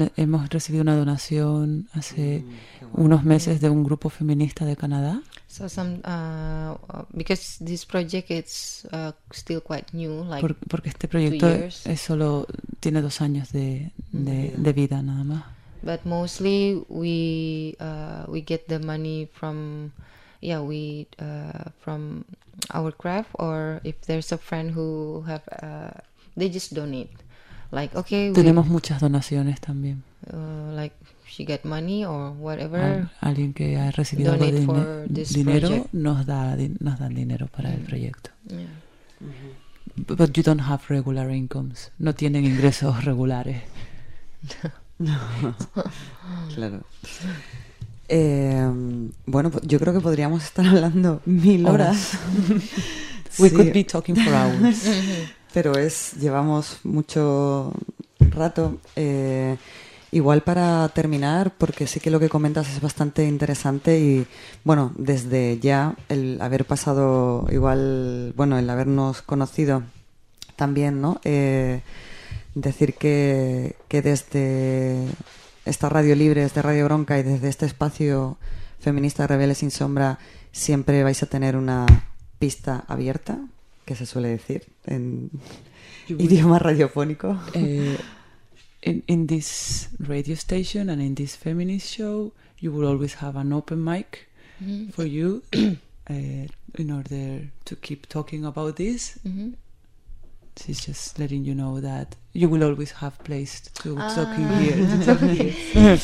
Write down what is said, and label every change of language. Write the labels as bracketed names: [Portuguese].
[Spanish] Hemos recibido una donación hace unos meses de un grupo feminista de Canadá. [English] So some because this project it's still quite new, like [Spanish] porque este proyecto es solo tiene 2 años de vida nada más. [English] But mostly we get the money from from our craft, or if there's a friend who have they just donate, like okay. [Spanish] Tenemos muchas donaciones también. [English] Like she get money or whatever. [Spanish] Alguien que ha recibido dinero nos da dinero para el proyecto. [English] Yeah. Mm-hmm. But you don't have regular incomes. [Spanish] No tienen ingresos regulares. No. Claro. Bueno, yo creo que podríamos estar hablando 1000 horas. [English] We sí. could be talking for hours. [Spanish] Pero llevamos mucho rato. Igual para terminar, porque sí que lo que comentas es bastante interesante y, bueno, desde ya el haber pasado igual, bueno, el habernos conocido también, ¿no? Decir que desde esta radio libre, desde Radio Bronca y desde este espacio feminista Rebeles sin Sombra, siempre vais a tener una pista abierta, que se suele decir en idioma radiofónico. [English] In this radio station and in this feminist show, you will always have an open mic for you in order to keep talking about this. Mm-hmm. She's just letting you know that you will always have place to talk in here.